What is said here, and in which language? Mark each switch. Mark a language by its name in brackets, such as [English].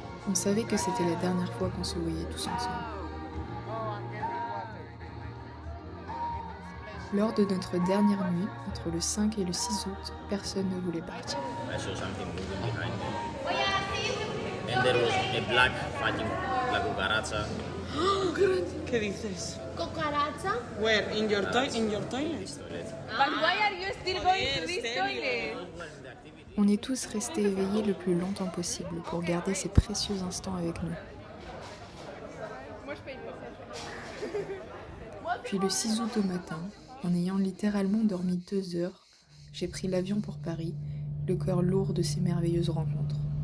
[French] On savait que c'était la dernière fois qu'on se voyait tous ensemble. Lors de notre dernière nuit, entre le 5 et le 6 août, personne ne voulait partir. [English] I saw something moving behind me. And there was a black fighting la cucaracha. [Spanish] ¿Qué dices? ¿Cucaracha? [English] Where? In your toilet? But why are you still going to this toilet? [French] On est tous restés éveillés le plus longtemps possible pour garder ces précieux instants avec nous. Puis le 6 août au matin, en ayant littéralement dormi 2 heures, j'ai pris l'avion pour Paris, le cœur lourd de ces merveilleuses rencontres.